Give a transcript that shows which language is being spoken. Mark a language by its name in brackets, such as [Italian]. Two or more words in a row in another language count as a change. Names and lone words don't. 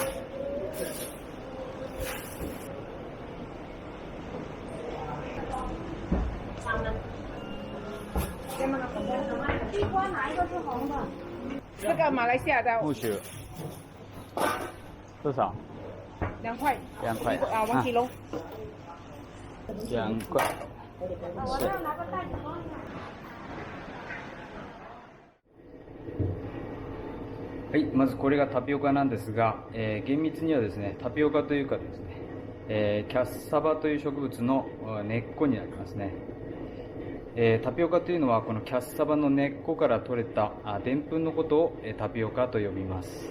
[Chinese] 西瓜哪一个是红的？这个马来西亚的不许。多少 2块。 2块啊，1 kilo。 2块。我要拿个袋子装一下。 [Japanese] はい、まずこれがタピオカなんですが、厳密にはですね、タピオカというかですね、キャッサバという植物の根っこになりますね。タピオカというのはこのキャッサバの根っこから取れたでんぷんのことをタピオカと呼びます。